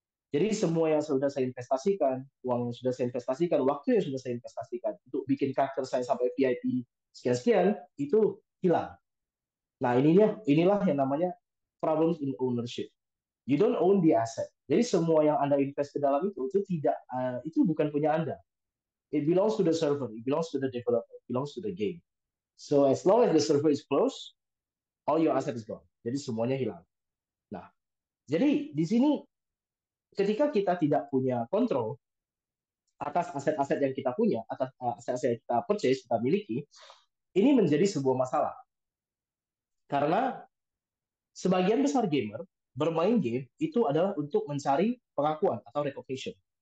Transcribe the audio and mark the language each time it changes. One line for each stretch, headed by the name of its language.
Indonesian: Jadi semua yang sudah saya investasikan, uang yang sudah saya investasikan, waktu yang sudah saya investasikan untuk bikin karakter saya sampai VIP sekian-sekian, itu hilang. Nah, inilah yang namanya
English: problem in ownership. You don't own the asset.
Indonesian: Jadi semua yang Anda invest ke dalam itu tidak itu bukan punya Anda.
English: It belongs to the server, it belongs to the developer, it belongs to the game. So as long as the server is closed, all your asset is gone.
Indonesian: Jadi semuanya hilang. Nah, jadi di sini ketika kita tidak punya kontrol atas aset-aset yang kita punya, atas aset-aset yang kita purchase, kita miliki, ini menjadi sebuah masalah. Karena sebagian besar gamer bermain game itu adalah untuk mencari pengakuan atau recognition.